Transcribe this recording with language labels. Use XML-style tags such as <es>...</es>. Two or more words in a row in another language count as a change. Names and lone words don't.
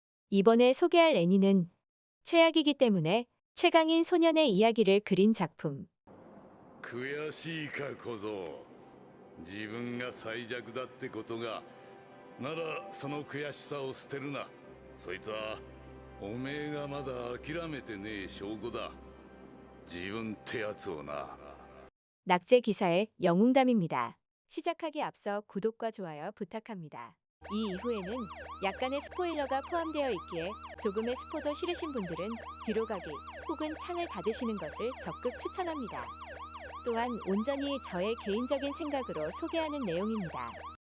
<ko>이번에 소개할 애니는 최악이기 때문에 최강인 소년의 이야기를 그린 작품.</ko> <ja>悔しいか小僧。自分が最弱だってことが。ならその悔しさを捨てるな。そいつはおめえがまだ諦めてねえ証拠だ。自分ってやつをな。</ja> <ko>낙제 기사의 영웅담입니다. 시작하기 앞서 구독과 좋아요 부탁합니다. 이 이후에는 약간의 스포일러가 포함되어 있기에 조금의 스포도 싫으신 분들은 뒤로 가기 혹은 창을 닫으시는 것을 적극 추천합니다. 또한 온전히 저의 개인적인 생각으로 소개하는 내용입니다.</ko>